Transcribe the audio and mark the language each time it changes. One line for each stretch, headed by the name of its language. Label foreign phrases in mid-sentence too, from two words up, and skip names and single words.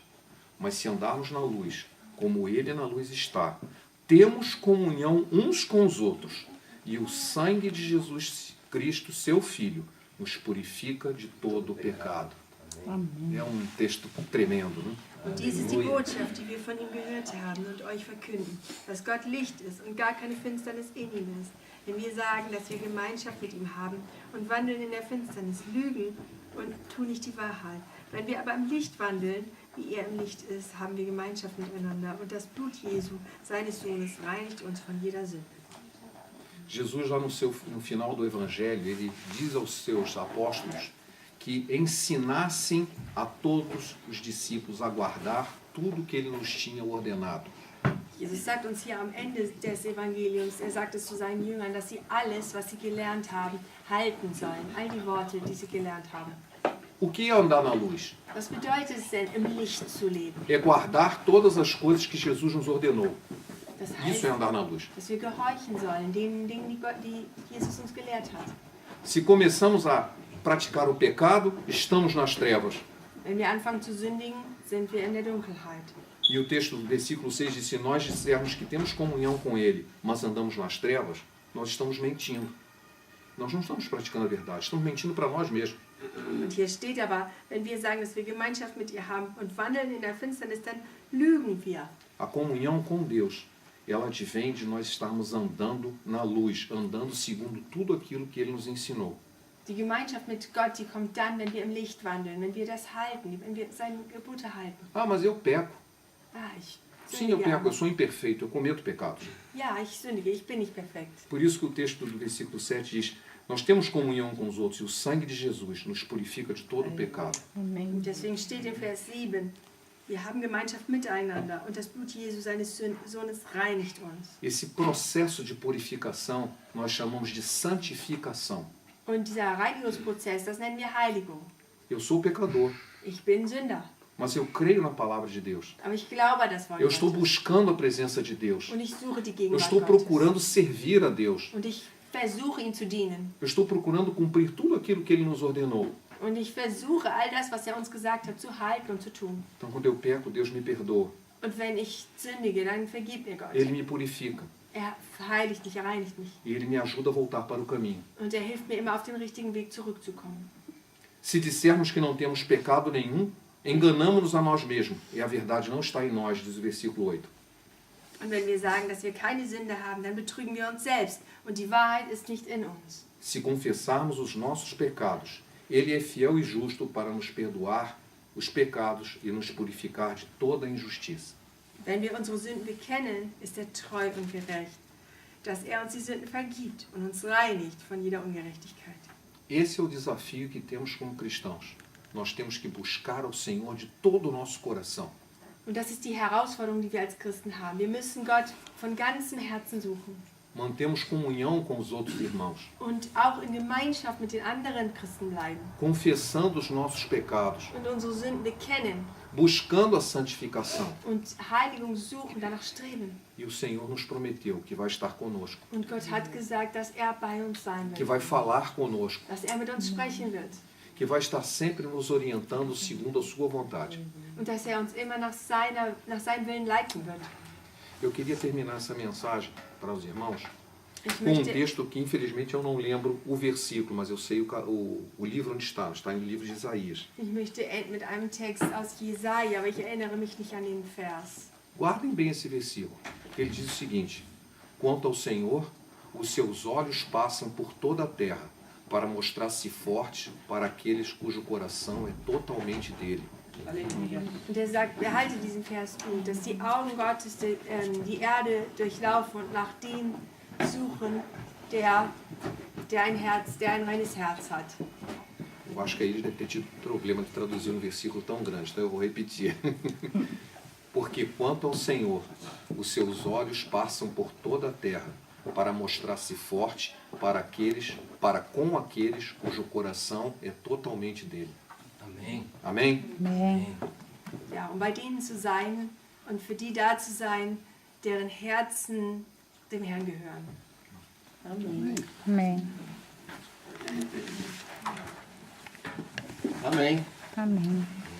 Portuguese: Mas se andarmos na luz, como ele na luz está, temos comunhão uns com os outros, e o sangue de Jesus Cristo, seu Filho, nos purifica de todo o pecado. É um texto tremendo, né?
German: Und dies ist die Botschaft, die wir von ihm gehört haben und euch verkünden, dass Gott Licht ist und gar keine Finsternis in ihm ist. Wenn wir sagen, dass wir Gemeinschaft mit ihm haben und wandeln in der Finsternis, lügen und tun nicht die Wahrheit. Wenn wir aber im Licht wandeln, wie er im Licht ist, haben wir Gemeinschaft miteinander. Und das Blut Jesu, seines Sohnes, reinigt uns von jeder Sünde.
Portuguese: Jesus, lá no final do Evangelho, ele diz aos seus apóstolos que ensinassem a todos os discípulos a guardar tudo que ele nos tinha ordenado.
German: Jesus sagt uns hier am Ende des Evangeliums, er sagt es zu seinen Jüngern, dass sie alles, was sie gelernt haben, halten sollen. All die Worte, die sie gelernt haben.
Portuguese: O que é andar na luz?
German: Was bedeutet es denn, im Licht zu leben?
Portuguese: É guardar todas as coisas que Jesus nos ordenou.
German: Das
Portuguese: Isso
German: heißt,
Portuguese: é andar na luz.
German: dass wir gehorchen sollen, den Dingen, die Jesus uns gelehrt hat.
Portuguese: Se começamos a praticar o pecado, estamos nas trevas.
German: Wenn wir anfangen zu sündigen, sind wir in der Dunkelheit.
Portuguese: E o texto do versículo 6 diz: se nós dissermos que temos comunhão com ele, mas andamos nas trevas, nós estamos mentindo. Nós não estamos praticando a verdade, estamos mentindo para nós mesmos.
German: Und hier steht aber, wenn wir sagen, dass wir Gemeinschaft mit ihr haben und wandeln in der Finsternis, dann lügen wir.
Portuguese: A comunhão com Deus, ela advém de nós estarmos andando na luz, andando segundo tudo aquilo que ele nos ensinou.
German: Die Gemeinschaft mit Gott, die kommt dann, wenn wir im Licht wandeln, wenn wir das halten, wenn wir seine Gebote halten.
Portuguese: Ah, mas eu peco.
German: Ah, ich
Portuguese: Sim, eu
German: sündige
Portuguese: peco,
German: aber.
Portuguese: eu sou imperfeito, eu cometo pecados.
German: Ja, ich sündige, ich bin nicht perfekt.
Portuguese: Por isso que o texto do versículo 7 diz: nós temos comunhão com os outros e o sangue de Jesus nos purifica de todo o pecado.
German: Und deswegen steht in Vers 7, wir haben Gemeinschaft miteinander und das Blut Jesu, seines Sohnes, reinigt uns.
Portuguese: Esse processo de purificação nós chamamos de santificação.
German: Und dieser Reinigungsprozess, das nennen wir Heiligung.
Portuguese: Eu sou pecador,
German: Ich bin Sünder,
Portuguese: mas eu creio na palavra de Deus.
German: aber ich glaube an das Wort
Portuguese: Eu estou
German: Gottes.
Portuguese: buscando a presença de Deus.
German: Und ich suche die
Portuguese: Eu
German: Gegenwart
Portuguese: estou
German: Gottes.
Portuguese: procurando servir a Deus.
German: Und ich versuche, ihm zu dienen.
Portuguese: Eu estou procurando cumprir tudo aquilo que ele nos ordenou.
German: Und ich versuche, all das, was er uns gesagt hat, zu halten und zu tun.
Portuguese: Então, quando eu peco, Deus me perdoa.
German: Und wenn ich sündige, dann vergibt mir Gott.
Portuguese: Ele me purifica.
German: Er heiligt mich, er reinigt mich.
Portuguese: E ele me ajuda a voltar para o caminho.
German: Und er hilft mir immer, auf den richtigen Weg zurückzukommen.
Portuguese: Se dissermos que não temos pecado nenhum, enganamos-nos a nós mesmos. E a verdade não está em nós, diz o versículo 8.
German: Und wenn wir sagen, dass wir keine Sünde haben, dann betrügen wir uns selbst. Und die Wahrheit ist nicht in uns.
Portuguese: Se confessarmos os nossos pecados, ele é fiel e justo para nos perdoar os pecados e nos purificar de toda a injustiça.
German: Wenn wir unsere Sünden bekennen, ist er treu und gerecht, dass er uns die Sünden vergibt und uns reinigt von jeder Ungerechtigkeit.
Portuguese: Esse é o desafio que temos como cristãos. Nós temos que buscar ao Senhor de todo o nosso coração.
German: Und das ist die Herausforderung, die wir als Christen haben. Wir müssen Gott von ganzem Herzen suchen.
Portuguese: mantemos comunhão com os outros irmãos,
German: und auch in Gemeinschaft mit den anderen Christen bleiben
Portuguese: confessando os nossos pecados,
German: und unsere Sünden bekennen
Portuguese: buscando a santificação.
German: und Heiligung suchen, danach streben.
Portuguese: E o Senhor nos prometeu que vai estar conosco,
German: Und Gott hat gesagt, dass er bei uns sein
Portuguese: que
German: wird,
Portuguese: vai falar conosco,
German: dass er mit uns sprechen wird
Portuguese: que vai estar sempre nos orientando segundo a sua vontade.
German: und dass er uns immer nach seinem Willen leiten wird.
Portuguese: Eu queria terminar essa mensagem para os irmãos
German: Ich
Portuguese: com um
German: möchte,
Portuguese: texto que infelizmente eu não lembro o versículo, mas eu sei o livro onde está no livro de Isaías.
German: ich möchte enden mit einem Text aus Jesaja, aber ich erinnere mich nicht an den Vers.
Portuguese: Guardem bem esse versículo. Ele diz o seguinte: quanto ao Senhor, os seus olhos passam por toda a terra para mostrar-se forte para aqueles cujo coração é totalmente dele.
German: Und er sagt, behalte diesen Vers gut, dass die Augen Gottes die Erde durchlaufen und nach dem suchen, der ein reines Herz hat.
Portuguese: Eu acho que aí ele deve ter tido problema de traduzir um versículo tão grande, então eu vou repetir. Porque quanto ao Senhor, os seus olhos passam por toda a terra para mostrar-se forte para com aqueles cujo coração é totalmente dele. Amém. Amém?
German: Amen. Ja, um bei denen zu sein und für die da zu sein, deren Herzen dem Herrn gehören. Amen.
Portuguese: Amém. Amém.